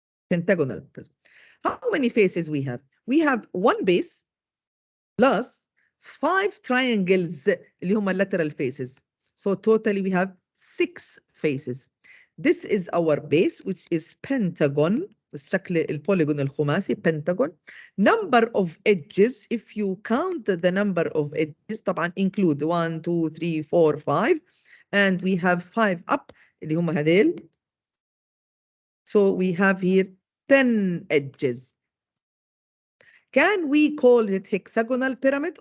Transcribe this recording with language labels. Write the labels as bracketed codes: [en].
[en] Pentagonal prism. How many faces we have? We have one base plus 5 triangles [ar] اللي هم [en] lateral faces. So totally we have 6 faces. This is our base, which is pentagon. [ar] الشكل البوليجون الخماسي pentagon. [en] Number of edges, if you count the number of edges [ar] طبعا [en] include 1 2 3 4 5 and we have 5 up [ar] اللي هم هذيل. [en] So we have here 10 edges. Can we call it hexagonal pyramid?